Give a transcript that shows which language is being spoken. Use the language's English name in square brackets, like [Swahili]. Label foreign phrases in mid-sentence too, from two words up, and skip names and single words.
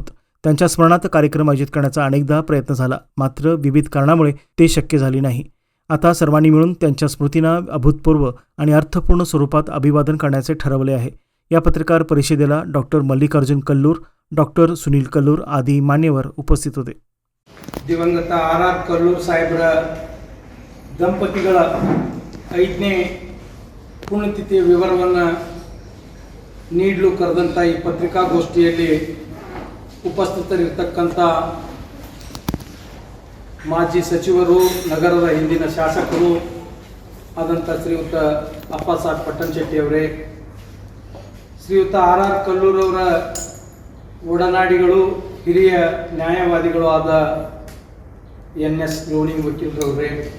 [Marathi] त्यांच्या स्मरणार्थ कार्यक्रम आयोजित करण्याचा अनेकदा प्रयत्न झाला, मात्र विविध कारणामुळे ते शक्य झाले नाही. आता सर्वांनी मिळून त्यांच्या स्मृतींना अभूतपूर्व आणि अर्थपूर्ण स्वरूपात अभिवादन करण्याचे ठरवले आहे. या पत्रकार परिषदेला डॉक्टर मल्लिकार्जुन कल्लूर, डॉक्टर सुनील कल्लूर आदी मान्यवर उपस्थित होते. [Kannada] ದಿವಂಗತ ಆರ್ ಕಲ್ಲೂರ್ ಸಾಹೇಬರ ದಂಪತಿಗಳ 5ನೇ ಪುಣ್ಯತಿಥಿಯ ವಿವರವನ್ನು ನೀಡಲು ಕರೆದಂಥ ಈ ಪತ್ರಿಕಾಗೋಷ್ಠಿಯಲ್ಲಿ ಉಪಸ್ಥಿತರಿರ್ತಕ್ಕಂಥ ಮಾಜಿ ಸಚಿವರು, ನಗರದ ಹಿಂದಿನ ಶಾಸಕರು ಆದಂಥ ಶ್ರೀಯುತ ಅಪ್ಪಾಸಾಹೇಬ್ ಪಟ್ಟಣಶೆಟ್ಟಿಯವರೇ, ಶ್ರೀಯುತ ಆರ್ ಕಲ್ಲೂರವರ ಒಡನಾಡಿಗಳು, ಹಿರಿಯ ನ್ಯಾಯವಾದಿಗಳು ಆದ NS ಲೋಣಿ ವಕೀಲರವರೇ,